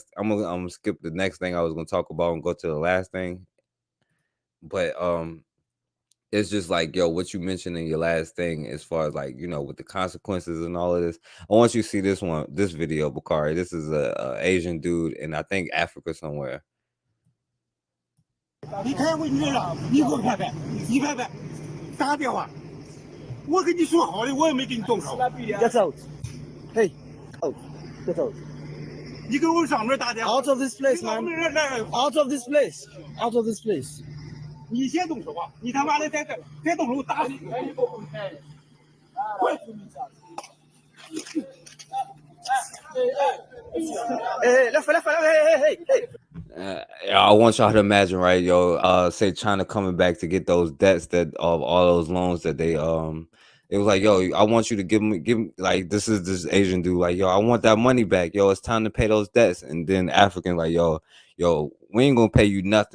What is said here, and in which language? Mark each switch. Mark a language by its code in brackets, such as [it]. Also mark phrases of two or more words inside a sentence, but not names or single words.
[en] I'm gonna skip the next thing I was gonna talk about and go to the last thing. But it's just like, yo, what you mentioned in your last thing, as far as like, with the consequences and all of this. I want you to see this video, Bakari. This is a Asian dude in, I think, Africa somewhere. [zh] 你看问题了，你给我看看，你看看，打电话，我跟你说好的，我也没给你动手。 [en] Get out, hey, out, get out. [zh] 你给我上面打电话。 [en] Out of this place, man. Out of this place. Out of this place. [zh] 你先动手啊！你他妈的再动手，我打死你！快！哎，来，hey. [en] I want y'all to imagine, right, yo, say China coming back to get those debts that of all those loans that they it was like, yo, I want you to give me like, this is this Asian dude, like, yo, I want that money back, yo, it's time to pay those debts. And then African like, yo, we ain't gonna pay you nothing.